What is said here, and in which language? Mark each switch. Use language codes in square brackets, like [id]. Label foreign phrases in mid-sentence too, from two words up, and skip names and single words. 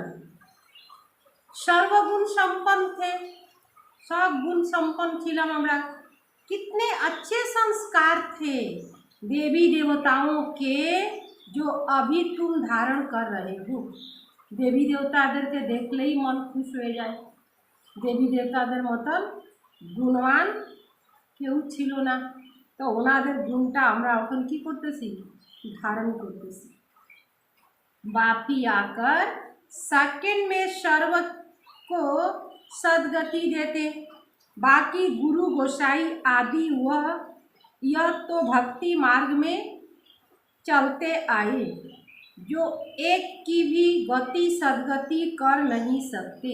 [hi] सर्वगुण संपन्न थे, सब गुण संपन्न [bn] ছিলাম আমরা। [hi] कितने अच्छे संस्कार थे देवी देवताओं के जो अभी तुम धारण कर रहे हो। [bn] দেবী দেবতাদেরকে দেখলেই [hi] मन खुश हो जाए। [bn] দেবী দেবতাদের মতন গুণবান কেউ ছিলো না, তো ওনাদের গুণটা আমরা এখন কি করতেছি? ধারণ করতেছি। [hi] बापी आकर सेकेंड में सर्व को सदगति देते। बाकी गुरु गोसाई आदि वह यह तो भक्ति मार्ग में चलते आए, जो एक की भी गति सदगति कर नहीं सकते।